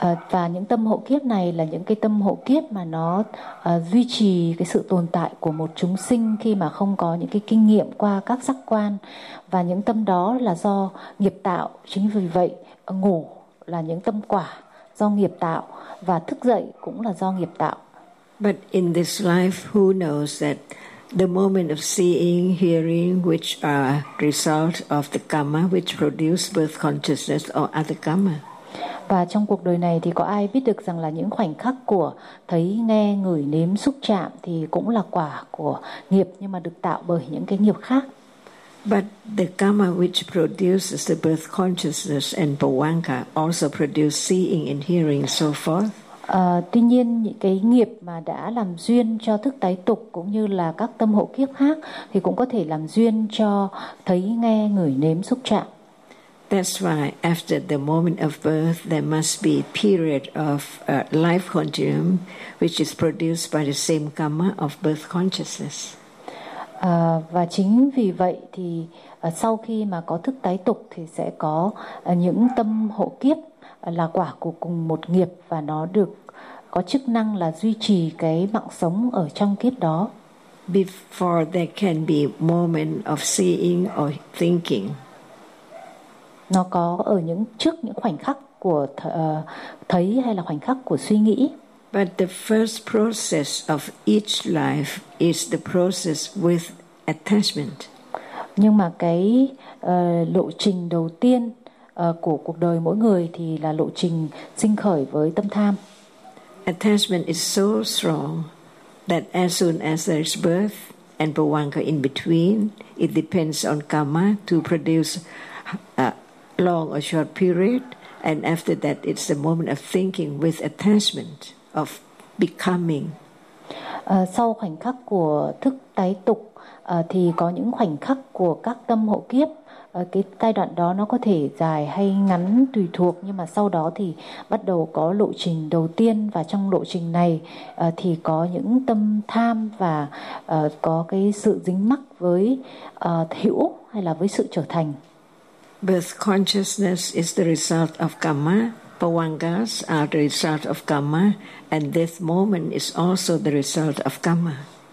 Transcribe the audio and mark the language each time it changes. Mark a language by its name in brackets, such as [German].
[Vietnamese] Và những tâm hộ kiếp này là những cái tâm hộ kiếp mà nó duy trì cái sự tồn tại của một chúng sinh khi mà không có những cái kinh nghiệm qua các giác quan. Và những tâm đó là do nghiệp tạo. Chính vì vậy ngủ là những tâm quả do nghiệp tạo, và thức dậy cũng là do nghiệp tạo. [English] But in this life, who knows that the moment of seeing, hearing, which are result of the karma which produce birth consciousness or other karma? [Vietnamese] Và trong cuộc đời này thì có ai biết được rằng là những khoảnh khắc của thấy, nghe, ngửi, nếm, xúc chạm thì cũng là quả của nghiệp, nhưng mà được tạo bởi những cái nghiệp khác. [English] But the karma which produces the birth consciousness and Bhavanga also produce seeing and hearing so forth. [Vietnamese] Tuy nhiên những cái nghiệp mà đã làm duyên cho thức tái tục cũng như là các tâm hộ kiếp khác thì cũng có thể làm duyên cho thấy, nghe, ngửi, nếm, xúc chạm. [English] That's why after the moment of birth there must be a period of life continuum which is produced by the same karma of birth consciousness. [Vietnamese] Và chính vì vậy thì sau khi mà có thức tái tục thì sẽ có những tâm hộ kiếp là quả của cùng một nghiệp và nó được có chức năng là duy trì cái mạng sống ở trong kiếp đó. [English] Before there can be moment of seeing or thinking. [Vietnamese] Nó có ở những trước những khoảnh khắc của thấy hay là khoảnh khắc của suy nghĩ. [English] But the first process of each life is the process with attachment. [Vietnamese] Nhưng mà cái lộ trình đầu tiên của cuộc đời mỗi người thì là lộ trình sinh khởi với tâm tham. [English] Attachment is so strong that as soon as there is birth and pavanga in between, it depends on karma to produce a long or short period, and after that it's the moment of thinking with attachment of becoming. [Vietnamese] Sau khoảnh khắc của thức tái tục thì có những khoảnh khắc của các tâm hộ kiếp. Cái giai đoạn đó nó có thể dài hay ngắn tùy thuộc, nhưng mà sau đó thì bắt đầu có lộ trình đầu tiên, và trong lộ trình này thì có những tâm tham và có cái sự dính mắc với hữu hay là với sự trở thành. [English] Birth consciousness is the result of karma, pavangas are the result of karma, and this moment is also the result of karma.